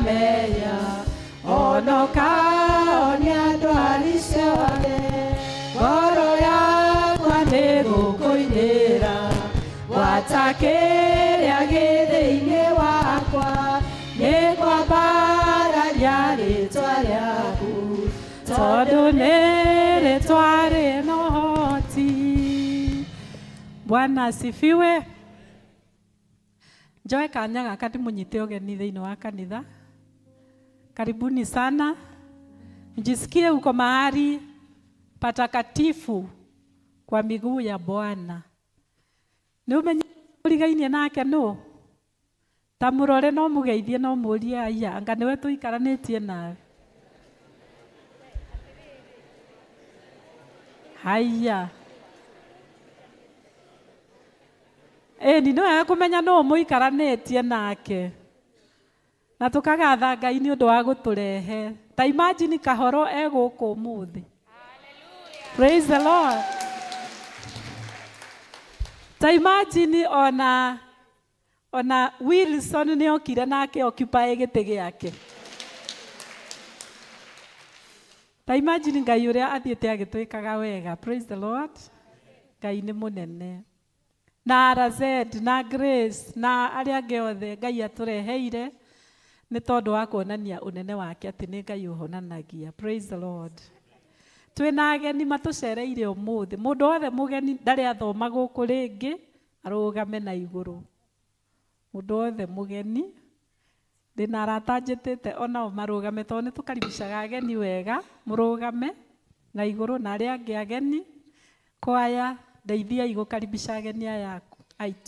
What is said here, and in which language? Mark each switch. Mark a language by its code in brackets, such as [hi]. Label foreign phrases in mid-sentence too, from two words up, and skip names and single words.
[ki] mehia ona ũkahonia ndwari ciothe ngoro yakwa nĩngũkũinĩra gwata kĩrĩa gĩ thĩinĩ wakwa nĩngwambararia rĩtwa rĩaku tondũ nĩ rĩtwa rĩna ũhoti. [sw] Bwana asifiwe. [ki] Njoe kanya gaka ndĩmũnyite ũgeni thĩinĩ wa kanitha. [sw] Karibuni sana. Mjisikie uko mahali patakatifu kwa miguu ya Bwana. [ki] Nĩũmenyũrigainie nake nũ? Ta mũrore no mũgeithie no mũrie aya anga nĩwe tũikaranĩtie nawe. Haya. Ni nĩwega kũmenya nũ mũikaranĩtie nake. Na tũkagatha Ngai nĩ ũndũ wa gũtũrehe. Ta imagine Kahoro egũkũ ũmũthĩ. [en] Praise the Lord. [ki] Ta imagine ona Wilson nĩ okire nake occupy gĩtĩ gĩake. Ta imagine Ngai ũrĩa athiĩte agĩtwĩkaga wega. [en] Praise the Lord. [ki] Ngai nĩ mũnene. Na RZ na Grace na arĩa angĩ othe Ngai atũreheire nĩ tondũ wa kuonania ũnene wake atĩ nĩ Ngai ũhonanagia. [en] Praise the Lord. [ki] Twĩna ageni matũcereire ũmũthĩ. Mũndũ wothe mũgeni ndarĩ athoma gũkũ rĩngĩ arũgame na igũrũ. Mũndũ wothe mũgeni ndĩna arata njĩtĩte onao marũgame tondũ nĩ tũkaribishaga ageni wega. Mũrũgame na igũrũ na arĩa angĩ ageni kwaya ndeithiai gũkaribisha ageni aya aitũ.